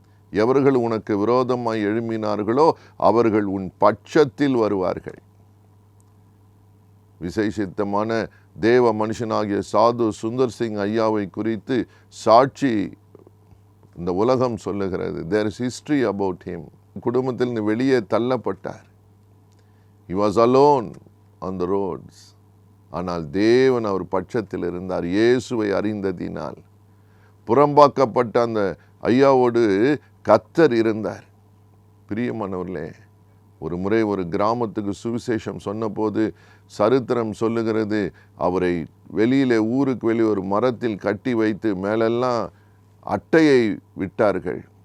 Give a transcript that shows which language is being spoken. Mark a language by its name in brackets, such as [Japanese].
[Tamil] எவர்கள் உனக்கு விரோதமாய் எழும்பினார்களோ அவர்கள் உன் பட்சத்தில் வருவார்கள். விசேஷித்தமான தேவ மனுஷனாகிய சாது சுந்தர் சிங் ஐயாவை குறித்து சாட்சி இந்த உலகம் சொல்லுகிறது. [English] There is history about him. [Tamil] குடும்பத்தில் வெளியே தள்ளப்பட்டார். [English] He was alone on the roads. [Tamil] ஆனால் தேவன் அவர் பட்சத்தில் இருந்தார். இயேசுவை அறிந்ததினால் புறம்பாக்கப்பட்ட அந்த ஐயாவோடு கர்த்தர் இருந்தார். பிரியமானவர்களே, ஒரு முறை ஒரு கிராமத்துக்கு சுவிசேஷம் சொன்னபோது சரித்திரம் சொல்லுகிறது, அவரை வெளியிலே, ஊருக்கு வெளியே ஒரு மரத்தில் கட்டி வைத்து மேலெல்லாம் அட்டையை விட்டார்கள்.